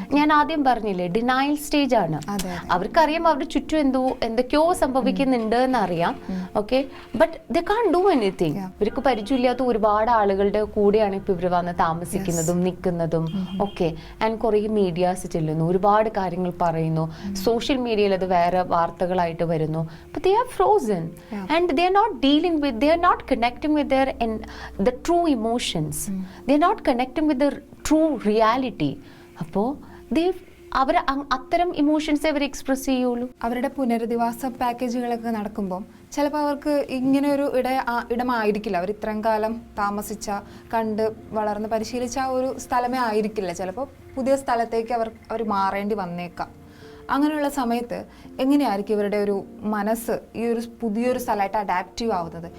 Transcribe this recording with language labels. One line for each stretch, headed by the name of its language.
Malayalam: ഞാൻ ആദ്യം പറഞ്ഞില്ലേ, ഡിനയൽ സ്റ്റേജ് ആണ്. അവർക്കറിയാം അവരുടെ ചുറ്റും എന്തൊക്കെയോ സംഭവിക്കുന്നുണ്ട് എന്നറിയാം. Okay,
English: But they can't do anything.
Malayalam: ഇവർക്ക് പരിചയമില്ലാത്ത ഒരുപാട് ആളുകളുടെ കൂടെയാണ് ഇപ്പൊ ഇവർ വന്ന് താമസിക്കുന്നതും നിൽക്കുന്നതും. ഓക്കെ, ആൻഡ് കുറേ മീഡിയാസ് ചെല്ലുന്നു, ഒരുപാട് കാര്യങ്ങൾ പറയുന്നു, സോഷ്യൽ മീഡിയയിൽ അത് വേറെ വാർത്തകളായിട്ട് വരുന്നു.
English: But they are frozen and they are not dealing with, they are not connecting with the true emotions. They are not connecting with the true reality.
Malayalam: അപ്പോൾ അവർ അത്തരം ഇമോഷൻസ് അവർ എക്സ്പ്രസ് ചെയ്യുള്ളൂ. അവരുടെ പുനരധിവാസ പാക്കേജുകളൊക്കെ നടക്കുമ്പോൾ ചിലപ്പോൾ അവർക്ക് ഇങ്ങനെ ഒരു ഇടമായിരിക്കില്ല, അവർ ഇത്രയും കാലം താമസിച്ച, കണ്ട് വളർന്ന് പരിശീലിച്ച ആ ഒരു സ്ഥലമേ ആയിരിക്കില്ല. ചിലപ്പോൾ പുതിയ സ്ഥലത്തേക്ക് അവർ മാറേണ്ടി വന്നേക്കാം. അങ്ങനെയുള്ള സമയത്ത് എങ്ങനെയായിരിക്കും ഇവരുടെ ഒരു മനസ്സ് ഈ ഒരു പുതിയൊരു സ്ഥലമായിട്ട് അഡാപ്റ്റീവ് ആവുന്നത്?